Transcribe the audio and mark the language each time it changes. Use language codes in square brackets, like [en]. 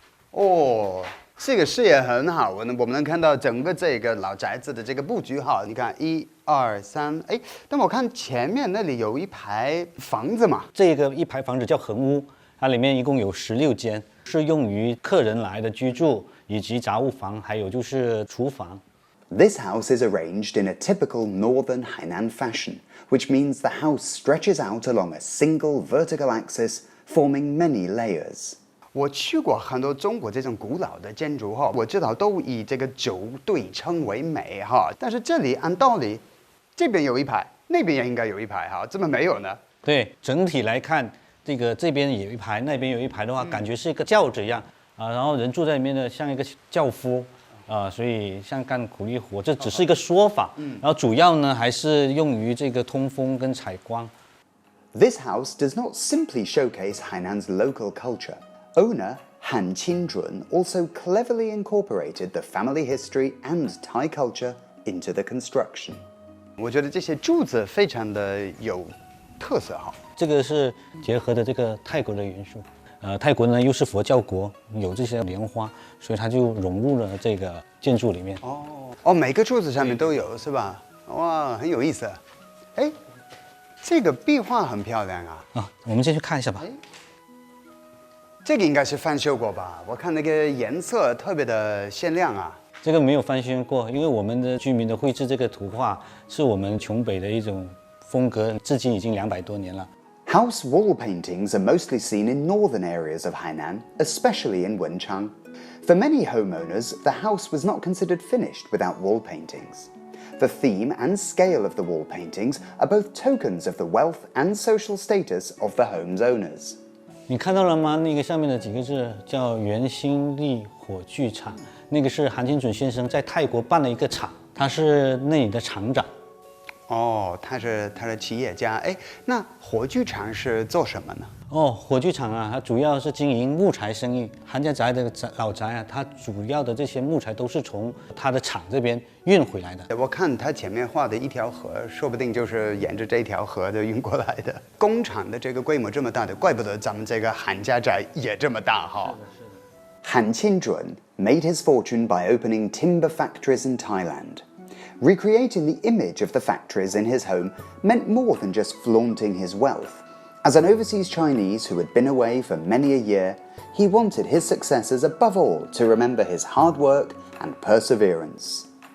[zh] 哦，这个视野很好，我们能看到整个这个老宅子的这个布局哈。你看1、2、3，哎，但我看前面那里有一排房子嘛。这个一排房子叫横屋，它里面一共有16间，是用于客人来的居住。以及杂物房，还有就是厨房。 [en] This house is arranged in a typical northern Hainan fashion, which means the house stretches out along a single vertical axis, forming many layers. [zh] 我去过很多中国这种古老的建筑哈，我知道都以这个轴对称为美哈，但是这里按道理，这边有一排，那边也应该有一排哈，怎么没有呢？对，整体来看，这边有一排，那边有一排的话，感觉是一个轿子一样。然后人住在里面呢，像一个轿夫，所以像干苦力活，这只是一个说法。然后主要呢还是用于这个通风跟采光。 [en] This house does not simply showcase Hainan's local culture. Owner Han Qinjun also cleverly incorporated the family history and Thai culture into the construction. [zh] 我觉得这些柱子非常的有特色哈。这个是结合的这个泰国的元素。泰国呢又是佛教国，有这些莲花，所以它就融入了这个建筑里面。哦，每个柱子上面都有是吧？哇，很有意思。哎，这个壁画很漂亮啊。我们先去看一下吧。这个应该是翻修过吧？我看那个颜色特别的鲜亮啊。这个没有翻修过，因为我们的居民的绘制这个图画是我们琼北的一种风格，至今已经200多年了。 [en] House wall paintings are mostly seen in northern areas of Hainan, especially in Wenchang. For many homeowners, the house was not considered finished without wall paintings. The theme and scale of the wall paintings are both tokens of the wealth and social status of the home's owners. [zh] 你看到了吗？那个上面的几个字叫元兴利火炬厂，那个是韩清准先生在泰国办了一个厂，他是那里的厂长。哦，他是企业家。哎，那火炬厂是做什么呢？哦，火炬厂啊，它主要是经营木材生意。韩家宅的老宅啊，它主要的这些木材都是从它的厂这边运回来的。我看他前面画的一条河，说不定就是沿着这条河的运过来的。工厂的这个规模这么大的，怪不得咱们这个韩家宅也这么大哈。 [en] Han Chin-jun made his fortune by opening timber factories in Thailand. Recreating the image of the factories in his home meant more than just flaunting his wealth. As an overseas Chinese who had been away for many a year, he wanted his successors above all to remember his hard work and perseverance.